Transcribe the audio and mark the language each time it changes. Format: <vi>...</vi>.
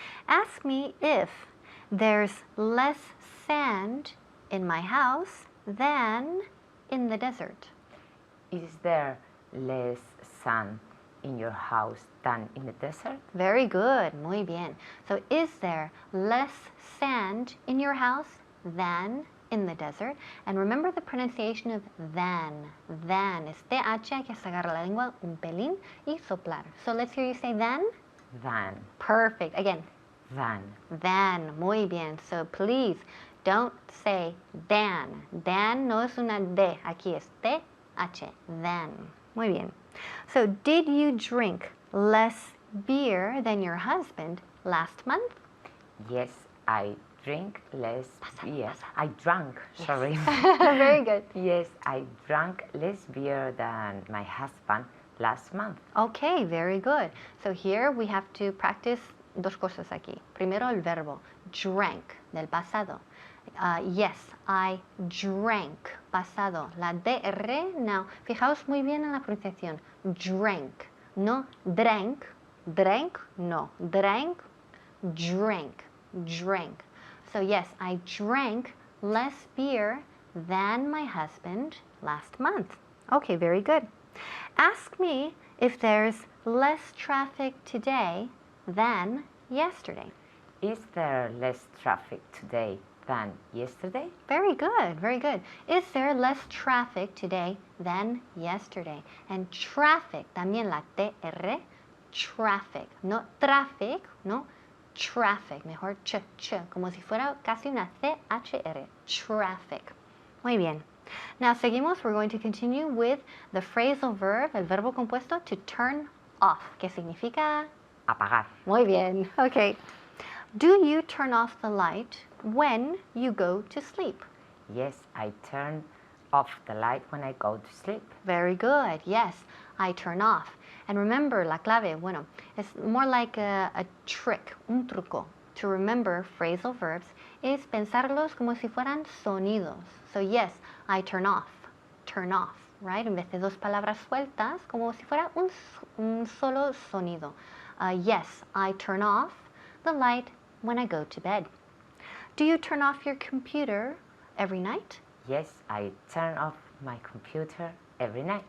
<en>Ask me if there's less sand in my house than in the desert. Is there less sand in your house than in the desert? Very good.</en> <es>Muy bien.</es> <en>So is there less sand in your house than in the desert. And remember the pronunciation of than. Than.</en> <es>Es TH, hay que sacar la lengua un pelín y soplar.</es> <en>So let's hear you say than. Than. Perfect. Again. Than. Than.</en> <es>Muy bien.</es> <en>So please don't say than.</en> <es>Than no es una D. Aquí es TH. Than. Muy bien.</es> <en>So did you drink less beer than your husband last month? Yes, I drink less beer. I drank, sorry. Very good. Yes, I drank less beer than my husband last month. Okay, very good. So here we have to practice</en> <es>dos cosas aquí. Primero el verbo drank del pasado.</es> <en>Yes, I drank,</en> <es>pasado. La DR, now, fijaos muy bien en la pronunciación.</es> <en>Drank, no drank. Drank, no. Drank, drank, drank. So yes, I drank less beer than my husband last month. Okay, very good. Ask me if there's less traffic today than yesterday. Is there less traffic today than yesterday? Very good, very good. Is there less traffic today than yesterday? And traffic,</en> <es>también la TR,</es> <en>traffic.</en> <es>No traffic, no traffic. Mejor ch, como si fuera casi una CHR.</es> <en>Traffic.</en> <es>Muy bien.</es> <en>Now</en> <es>seguimos,</es> <en>we're going to continue with the phrasal verb,</en> <es>el verbo compuesto,</es> <en>to turn off,</en> <es>que significa... Apagar. Muy bien, okay.</es> <en>Do you turn off the light when you go to sleep? Yes, I turn off the light when I go to sleep. Very good, yes, I turn off. And remember,</en> <es>la clave, bueno,</es> <en>it's more like a trick,</en> <es>un truco.</es> <en>To remember phrasal verbs is</en> <es>pensarlos como si fueran sonidos.</es> <en>So yes, I turn off, right?</en> <es>En vez de dos palabras sueltas, como si fuera un solo sonido.</es> <en>Yes, I turn off the light when I go to bed. Do you turn off your computer every night? Yes, I turn off my computer every night.</en>